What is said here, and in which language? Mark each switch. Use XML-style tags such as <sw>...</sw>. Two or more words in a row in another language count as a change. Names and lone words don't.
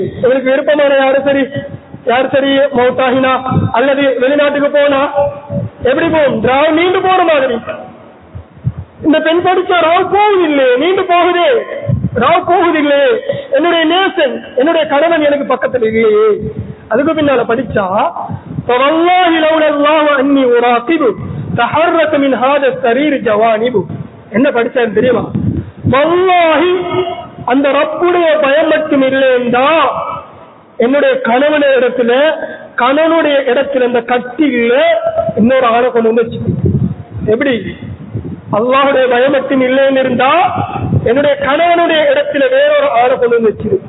<ta>இவருக்கு விருப்பமான யாரு சரி மௌத்தாகினா அல்லது வெளிநாட்டுக்கு போனா எப்படி போகும்? ராவ் நீண்டு போற மாதிரி. இந்த பெண் படிச்சா ராவ் போகுதில்லை, நீண்டு போகுதே, ராவ் போகுதில்லை. என்னுடைய நேசன், என்னுடைய கணவன் எனக்கு பக்கத்தில் இல்லையே. அதுக்கு பின்னால படிச்சா</ta> <ar>فوالله لولا الله اني اراقب تحرك من هذا السرير جوانب.</ar> <ta>என்ன படிச்சேன் தெரியுமா? வல்லாஹி அந்த ரப்புடைய பயம் மட்டும் இல்லைண்டா என்னுடைய கணவனுடைய இடத்துல அந்த கட்டில இன்னொரு ஆளை கொண்டு வந்து. எப்படி? அல்லாஹுடைய பயம் மட்டும் இல்லைன்னு இருந்தா என்னுடைய கணவனுடைய இடத்துல வேறொரு ஆளை கொண்டு வந்து வச்சிருக்கு.</ta>